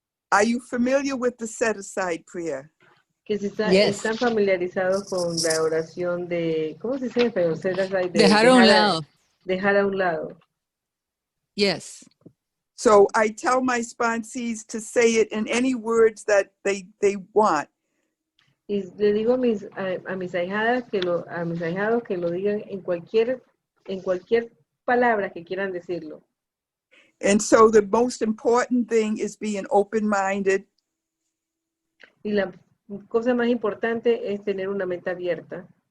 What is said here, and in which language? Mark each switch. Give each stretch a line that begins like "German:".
English: Are you familiar with the set aside prayer?
Spanish: Que si
English: Yes.
Spanish: están familiarizados con la oración de, ¿cómo se dice en español?
English: Set aside,
Spanish: Dejar a un lado. Dejar a un lado.
English: Yes. So I tell my sponsees to say it in any words that they want.
Spanish: Y le digo a mis ahijados que lo digan en cualquier palabra que quieran decirlo.
English: And so the most important thing is being open-minded.
Spanish: Y la cosa más importante es tener una mente abierta.